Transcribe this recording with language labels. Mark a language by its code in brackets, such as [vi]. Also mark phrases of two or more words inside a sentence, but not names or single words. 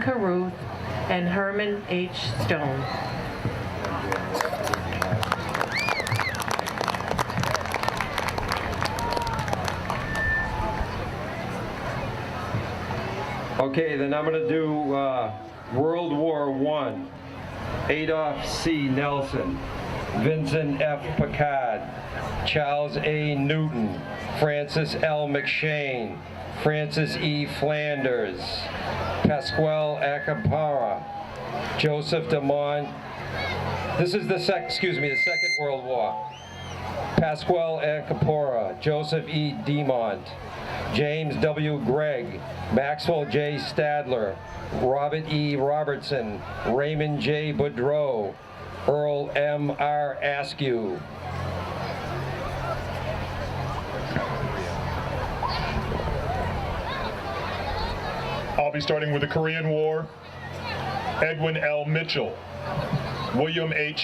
[en] Caruth, and Herman H. Stone. Okay, then I'm going to do World War I. Adolph C. Nelson. Vincent F. Picard, Charles A. Newton, Francis L. McShane, Francis E. Flanders, Pasquale Acapara, Joseph DeMont. This is the Second World War. Pasquale Acapara, Joseph E. DeMont, James W. Gregg, Maxwell J. Stadler, Robert E. Robertson, Raymond J. Boudreau, Earl M. R. Askew. I'll be starting with the Korean War. Edwin L. Mitchell, William H.